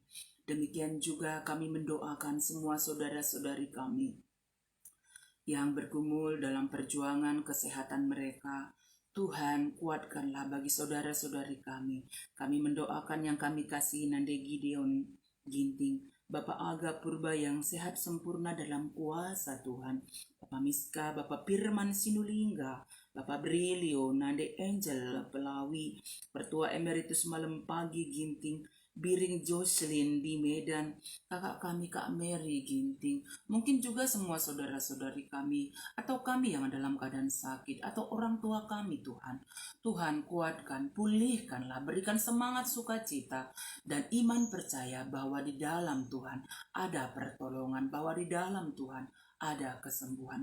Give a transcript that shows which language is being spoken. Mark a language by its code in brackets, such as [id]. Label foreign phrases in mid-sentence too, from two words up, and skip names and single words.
[id] Demikian juga kami mendoakan semua saudara-saudari kami yang bergumul dalam perjuangan kesehatan mereka. Tuhan, kuatkanlah bagi saudara-saudari kami. Kami mendoakan yang kami kasihi Nande Gideon Ginting, Bapak Aga Purba yang sehat sempurna dalam kuasa Tuhan, Bapak Miska, Bapak Firman Sinulingga, Bapak Brilio, Nande Angel Pelawi, Pertua Emeritus Malam Pagi Ginting, Biring Jocelyn di Medan, kakak kami Kak Mary Ginting, mungkin juga semua saudara-saudari kami, atau kami yang dalam keadaan sakit, atau orang tua kami Tuhan. Tuhan kuatkan, pulihkanlah, berikan semangat sukacita, dan iman percaya bahwa di dalam Tuhan ada pertolongan, bahwa di dalam Tuhan ada kesembuhan.